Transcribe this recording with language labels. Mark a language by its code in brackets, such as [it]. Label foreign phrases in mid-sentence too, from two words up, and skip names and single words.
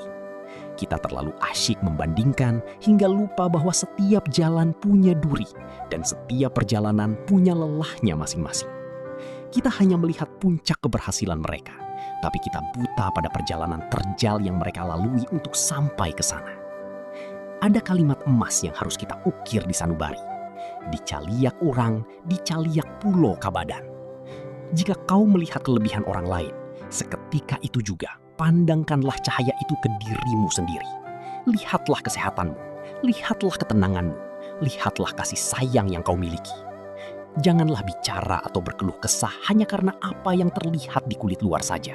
[id] Kita terlalu asyik membandingkan, hingga lupa bahwa setiap jalan punya duri, dan setiap perjalanan punya lelahnya masing-masing. Kita hanya melihat puncak keberhasilan mereka, tapi kita buta pada perjalanan terjal yang mereka lalui untuk sampai ke sana. Ada kalimat emas yang harus kita ukir di sanubari. [min] Dicaliak urang, dicaliak pulo kabadan. [id] Jika kau melihat kelebihan orang lain, seketika itu juga pandangkanlah cahaya itu ke dirimu sendiri. Lihatlah kesehatanmu, lihatlah ketenanganmu, lihatlah kasih sayang yang kau miliki. Janganlah bicara atau berkeluh kesah hanya karena apa yang terlihat di kulit luar saja.